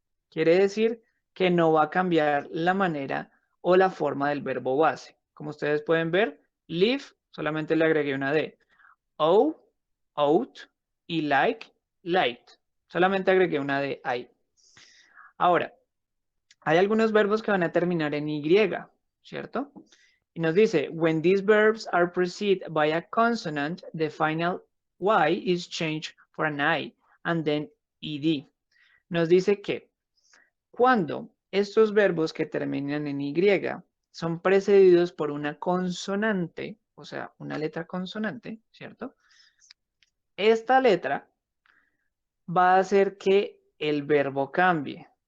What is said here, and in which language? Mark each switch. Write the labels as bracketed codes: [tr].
[es] Quiere decir que no va a cambiar la manera o la forma del verbo base. Como ustedes pueden ver, live solamente le agregué una d. O, out y like, liked. Solamente agregué una d ahí. Ahora, hay algunos verbos que van a terminar en y, ¿cierto? Y nos dice, [en] when these verbs are preceded by a consonant, the final y is changed for an I and then ed. [es] Nos dice que cuando estos verbos que terminan en y son precedidos por una consonante, o sea, una letra consonante, ¿cierto? Esta letra va a hacer que el verbo cambie.